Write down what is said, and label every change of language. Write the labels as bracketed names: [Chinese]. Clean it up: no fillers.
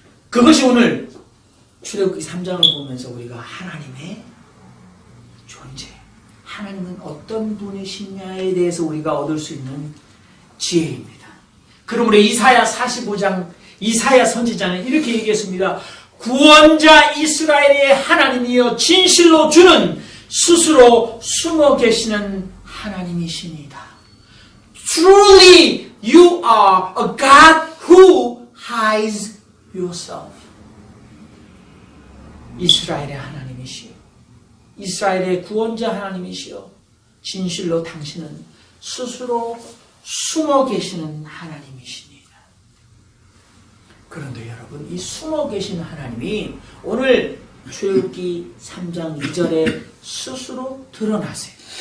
[Korean] 그것이 오늘 출애굽기 3장을 보면서 우리가 하나님의 존재, 하나님은 어떤 분이시냐에 대해서 우리가 얻을 수 있는 지혜입니다. 그러므로 이사야 45장 이사야 선지자는 이렇게 얘기했습니다. 구원자 이스라엘의 하나님이여 진실로 주는 스스로 숨어 계시는 하나님이십니다. [English] Truly you are a God who hides yourself. [Korean] 이스라엘의 하나님이시여, 이스라엘의 구원자 하나님이시여, 진실로 당신은 스스로 숨어 계시는 하나님이십니다. 그런데 여러분, 이 숨어 계신 하나님이 오늘 출애굽기 3장 2절에 스스로 드러나세요.